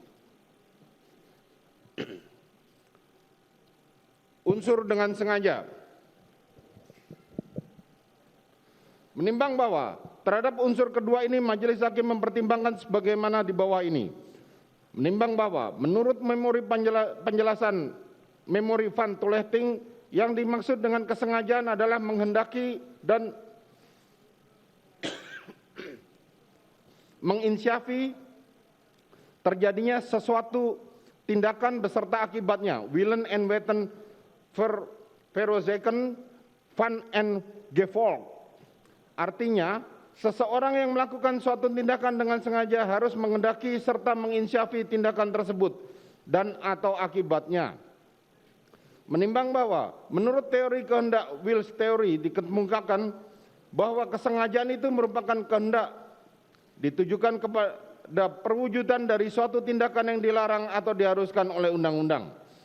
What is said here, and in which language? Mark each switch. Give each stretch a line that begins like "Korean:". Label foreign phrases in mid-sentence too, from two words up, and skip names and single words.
Indonesian: Unsur dengan sengaja. Menimbang bahwa terhadap unsur kedua ini majelis hakim mempertimbangkan sebagaimana di bawah ini. Menimbang bahwa menurut memori penjelasan
Dutch: memori van toelichting,
Indonesian: yang dimaksud dengan kesengajaan adalah menghendaki dan menginisiasi terjadinya sesuatu tindakan beserta akibatnya,
Dutch: willen en weten veroorzaken van en gevolg.
Indonesian: Artinya, seseorang yang melakukan suatu tindakan dengan sengaja harus menghendaki serta menginisiasi tindakan tersebut dan atau akibatnya. Menimbang bahwa menurut teori kehendak Wills teori dikemukakan bahwa kesengajaan itu merupakan kehendak ditujukan kepada perwujudan dari suatu tindakan yang dilarang atau diharuskan oleh undang-undang.